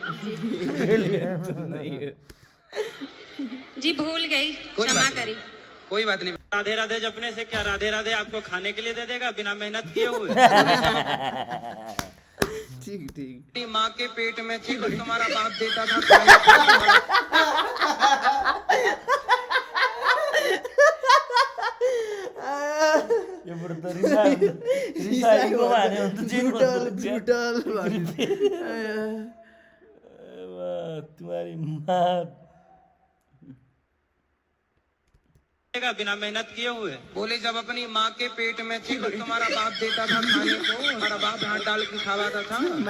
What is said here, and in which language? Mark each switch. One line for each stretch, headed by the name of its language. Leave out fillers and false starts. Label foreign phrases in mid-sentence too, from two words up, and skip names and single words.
Hindi: जी भूल गई, कोई क्षमा बात नहीं। करी। कोई बात नहीं। राधे राधे जपने से क्या राधे राधे आपको खाने के लिए दे देगा बिना मेहनत किए हुए? ठीक ठीक। अपनी माँ के पेट में थी तो तुम्हारा बाप देता था।
Nepali: यो बरु त रिसाएको भन्यो भने त जे
English: brutal brutal
Hindi: तुम्हारी माँ देगा बिना मेहनत किए हुए। बोले जब अपनी माँ के पेट में थी तो तुम्हारा बाप देता था खाने को, हमारा बाप हाथ डाल के खवाता था।